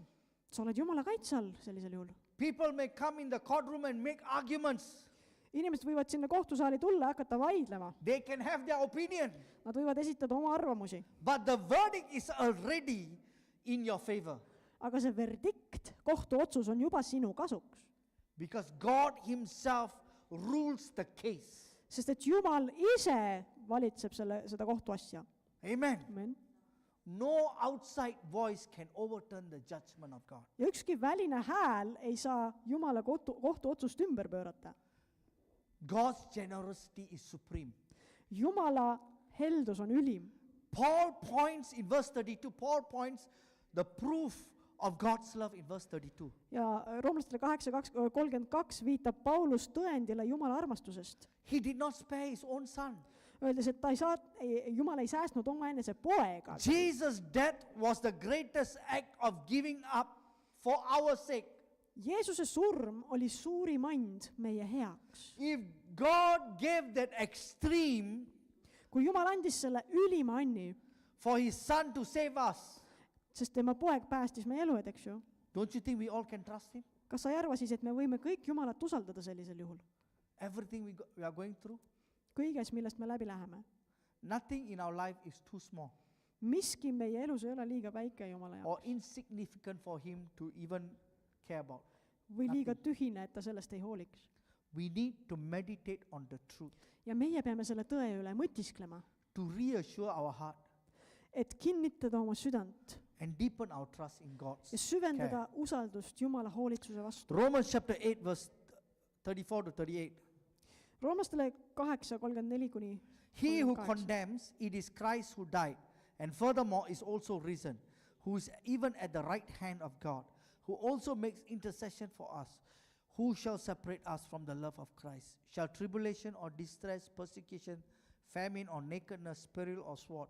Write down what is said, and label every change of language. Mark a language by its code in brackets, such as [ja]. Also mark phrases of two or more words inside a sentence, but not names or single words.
[et] Sa oled Jumala kaitse all sellisel juhul. [en] People may come in the courtroom and make arguments. [et] Inimesed võivad sinna kohtusaali tulla ja hakata vaidlema. [en] They can have their opinion, [et] Nad võivad esitada oma arvamusi. [en] but the verdict is already in your favor [et] Aga see verdikt, kohtuotsus on juba sinu kasuks. [en] because God himself rules the case. [et] Sest et Jumal ise valitseb seda kohtuasja. [en] Amen. [et] Amen. [en] No outside voice can overturn the judgment of God. [et] Ja ükski väline hääl ei saa Jumala kohtuotsust ümber pöörata. [en] God's generosity is supreme. [et] Jumala heldus on ülim. [en] Paul points in verse 32, Paul points the proof of God's love in verse 32. [et] Ja Roomlastele 8:32 viitab Paulus tõendile Jumala armastusest. [en] He did not spare his own son. [et] Öeldes, et Jumal ei säästnud omaenese poega. [en] Jesus' death was the greatest act of giving up for our sake. [et] Jeesuse surm oli suurim and meie heaks. [en] If God gave that extreme [et] Kui Jumal andis selle ülima anni, [en] for his son to save us, [et] sest tema poeg päästis meie elu, eks ju. [en] don't you think we all can trust him? [et] Kas sa ei arva siis, et me võime kõik Jumalat usaldada sellisel juhul? [en] Everything we are going through, [et] Kõiges, millest me läbi läheme. [en] nothing in our life is too small [et] Miski meie elus ei ole liiga väike Jumala [en] or [et] jaoks. [en] insignificant for him to even care about. [et] Või liiga tühine, et ta sellest ei hooliks. [en] We need to meditate on the truth, [et] Ja meie peame selle tõe üle mõtisklema, [en] to reassure our heart [et] et kinnitada oma südant [en] and deepen our trust in God's [et] ja süvendada usaldust Jumala hoolitsuse vastu. [en] Romans chapter 8 verse 34 to 38. [et] Roomlastele 8:34 kuni [en] He who [et] 38. [en] condemns, it is Christ who died, and furthermore is also risen, who is even at the right hand of God, who also makes intercession for us. Who shall separate us from the love of Christ? Shall tribulation or distress, persecution, famine or nakedness, peril or sword?